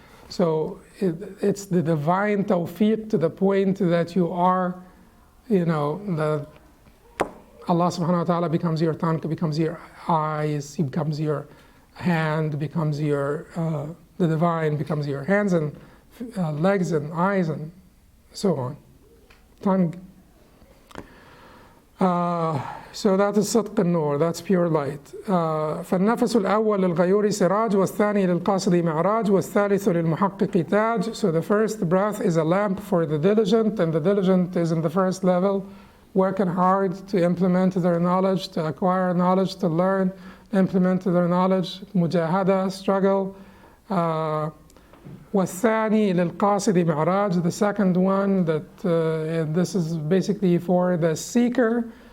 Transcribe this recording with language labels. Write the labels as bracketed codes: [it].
[en] So it's the divine tawfiq to the point that you are, the Allah subhanahu wa ta'ala becomes your tongue, becomes your eyes, He becomes your hand, becomes your, the divine becomes your hands and legs and eyes and so on. Tongue. So that is [ar] صدق النور, [en] that's pure light. [ar] فالنفس الأول للغيور سراج والثاني للقاصد معراج والثالث للمحقق تاج. [en] So the first breath is a lamp for the diligent, and the diligent is in the first level, working hard to implement their knowledge, to acquire knowledge, to learn, implement their knowledge, mujahada, struggle. [ar] والثاني للقاصد معراج, [en] the second one, that this is basically for the seeker.